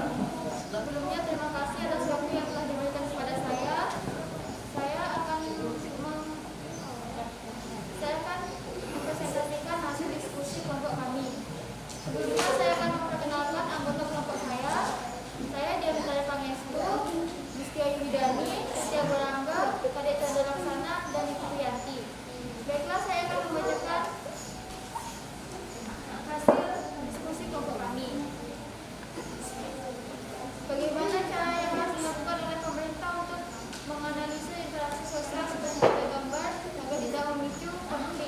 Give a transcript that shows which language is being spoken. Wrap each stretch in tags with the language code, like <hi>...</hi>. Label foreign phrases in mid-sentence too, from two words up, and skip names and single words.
<id>Sebelumnya terima kasih atas waktu yang telah diberikan kepada saya. Saya akan mempresentasikan hasil diskusi kelompok kami. Sebelumnya saya akan memperkenalkan anggota kelompok saya. Saya Dianita Pangestu, Mustia Yudani, Setia Berangga, Kadek Chandra Laksana, dan Ibu Rianti. Baiklah, saya akan membacakan hasil diskusi kelompok kami. Bagaimana cara yang harus dilakukan oleh pemerintah untuk menganalisa interaksi sosial seperti gambar agar tidak memicu konflik?</id>